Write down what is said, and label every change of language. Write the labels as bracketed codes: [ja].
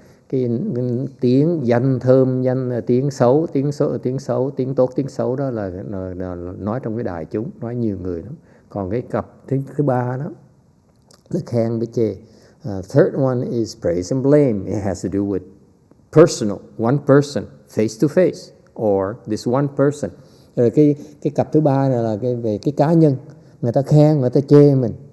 [vi] Cái tiếng danh thơm, tiếng xấu, tiếng tốt, tiếng xấu đó là nói trong cái đại chúng, nói nhiều người lắm. Còn cái cặp thứ ba đó là khen với chê. [en] Third one is praise and blame. It has to do with personal, one person, face to face, or this one person. [vi] Rồi cái cặp thứ ba này là về cái cá nhân, người ta khen, người ta chê mình.